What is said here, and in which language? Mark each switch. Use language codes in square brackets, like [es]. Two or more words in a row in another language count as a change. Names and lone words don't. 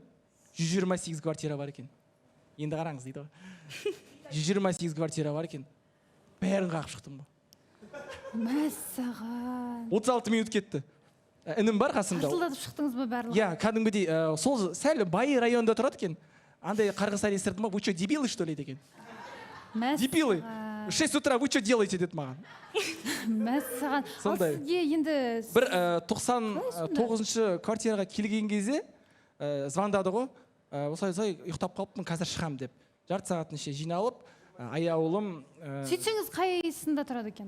[kk] 128 квартира бар екен. Енді қараңыз дейді ғой. 128 квартира бар екен. Бәрін қағып шықтым ба. Мәссаған. 36 минут кетті. Інім бар қасымда. Қарсылдатып шықтыңыз ба барлығы? Иә, кәдімгідей, сол сәл бай районда тұрады екен. Андай қарғысар естірдім ба, [ru] вы что, дебилы что ли деген. Дебилы. 6 утра вы что делаете [kk] деді маған. Мәссаған. Ал сізге енді... Бір 99-шы квартираға келген кезде звондады ғой. Осылай ұйықтап қалыппын, қазір шығам деп. Жарты сағаттың ішінде жиналып, аяулым... Сөйтсеңіз қайсында тұрады екен?